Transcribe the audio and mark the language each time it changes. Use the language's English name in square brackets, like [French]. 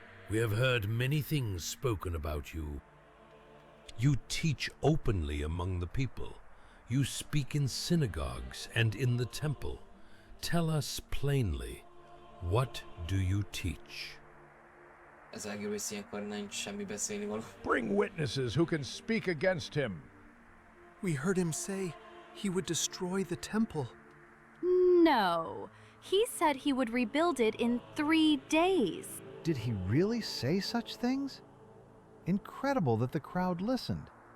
[English] We have heard many things spoken about you. You teach openly among the people. You speak in synagogues and in the temple. Tell us plainly, what do you teach? [Hungarian] Ez egész ilyenkor nincs semmi beszélni való. [English] Bring witnesses who can speak against him. We heard him say he would destroy the temple. No. He said he would rebuild it in 3 days. Did he really say such things? Incredible that the crowd listened.